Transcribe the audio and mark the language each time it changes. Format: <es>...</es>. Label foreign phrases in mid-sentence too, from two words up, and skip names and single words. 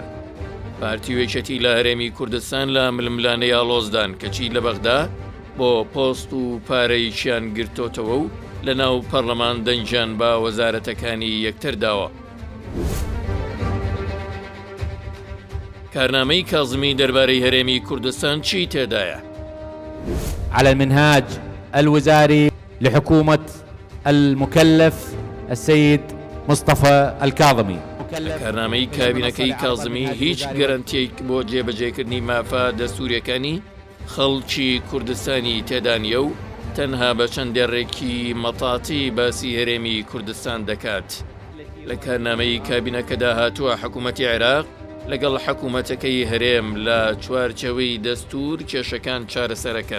<ckb>پارتی و یەکێتی لە هەرێمی کوردستان لە ململانەی ئاڵۆزدان کەچی لە بەغدا بۆ پۆست و پارەیشیان گرتۆتەوە و لە ناو پەرلەمان دەنجیان بە وەزارەتەکانی یەکتر داوە. کارنامەی کاظمی دەربارەی هەرێمی کوردستان چی تێدایە؟</ckb> <ar>على المنهاج الوزاري لحكومة المكلف السيد مصطفى الكاظمي.</ar> <ckb>کارنامەی کابینەکەی کازمی هیچ گەرانتیەک بۆ جێبەجێکردنی مافا دەستوریەکانی خەڵکی کوردستانی تێدا نیە و تەنها بە چەندێڕێکی مەتاتی باسی هەرێمی کوردستان دەکات. لە کارنامەی کابینەکەدا هاتووە حکوومەتی عێراق لەگەڵ حکوومەتەکەی هەرێم لە چوارچەوەی دەستور کێشەکان چارەسەرەکەن.</ckb>